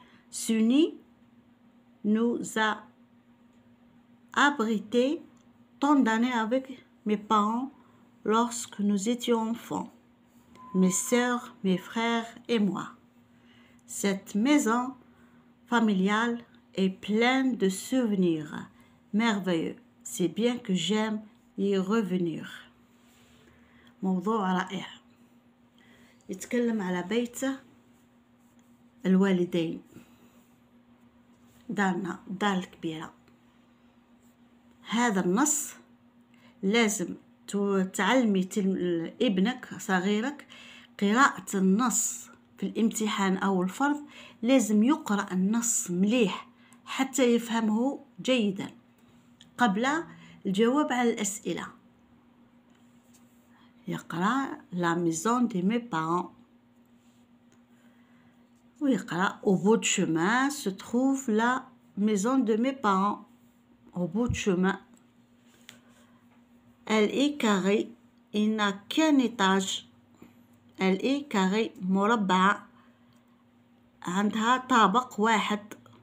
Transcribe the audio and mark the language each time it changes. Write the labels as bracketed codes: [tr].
[fr] Ce nid nous a abrités tant d'années avec mes parents lorsque nous étions enfants, mes sœurs, mes frères et moi. Cette maison familiale est pleine de souvenirs merveilleux. C'est bien que j'aime y revenir. [ar] موضوع رائع، يتكلم على بيت الوالدين، دارنا، الدار الكبيرة. هذا النص لازم تعلمي ابنك صغيرك قراءة النص في الامتحان أو الفرض. لازم يقرأ النص مليح حتى يفهمه جيدا قبل الجواب على الأسئلة. يقرأ [fr] La maison de mes parents، [ar] ويقرأ [fr] Au bout du chemin se trouve la maison de mes parents. Au bout du chemin. Elle est carrée et n'a qu'un étage. Elle est carrée [ar] مربعة، عندها طابق واحد.